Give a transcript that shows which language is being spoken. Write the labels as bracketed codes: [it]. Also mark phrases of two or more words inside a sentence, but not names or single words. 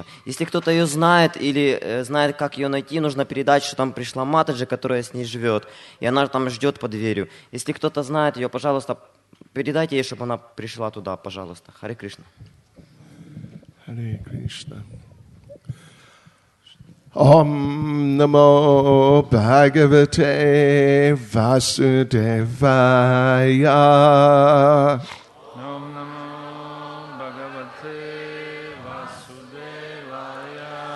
[ru] Если кто-то ее знает или знает, как ее найти, нужно передать, что там пришла Матаджи, которая с ней живет, и она там ждет под дверью. Если кто-то знает ее, пожалуйста, передайте ей, чтобы она пришла туда, пожалуйста. Харе Кришна. Харе Кришна. [sa] ॐ नमो भगवते वासुदेवाय. ॐ नमो भगवते वासुदेवाय.